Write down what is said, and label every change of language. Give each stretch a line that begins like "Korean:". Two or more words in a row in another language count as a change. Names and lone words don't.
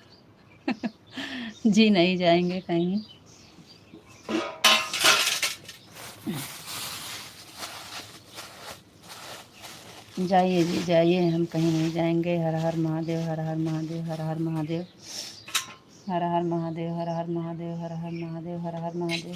Hindi: जी नहीं जाएंगे कहीं। जाइए जी जाइए, हम कहीं नहीं जाएंगे। हर हर महादेव, हर हर महादेव, हर हर महादेव, हर हर महादेव, हर हर महादेव, हर हर महादेव, हर हर महादेव।